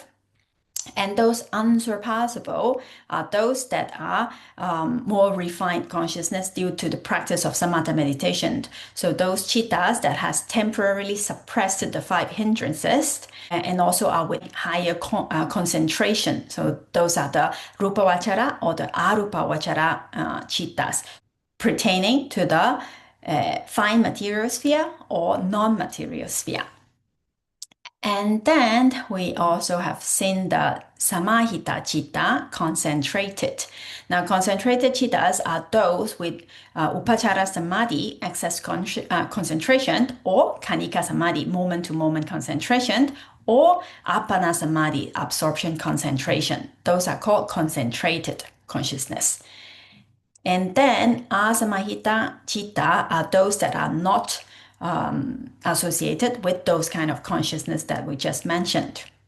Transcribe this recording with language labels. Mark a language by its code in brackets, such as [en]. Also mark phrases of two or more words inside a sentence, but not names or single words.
[en] And those unsurpassable are those that are more refined consciousness due to the practice of samatha meditation. So those chittas that has temporarily suppressed the five hindrances and also are with higher concentration. So those are the [pi] rupa vachara [en] or the [pi] arupa vachara chittas [en] pertaining to the fine material sphere or non-material sphere. And then we also have seen the [pi] samahita chitta, [en] concentrated. Now, concentrated chittas are those with [pi] upachara samadhi, [en] excess concentration, or [pi] kanika samadhi, [en] moment-to-moment concentration, or [pi] appana samadhi, [en] absorption concentration. Those are called concentrated consciousness. And then [pi] asamahita chitta [en] are those that are not associated with those kind of consciousness that we just mentioned.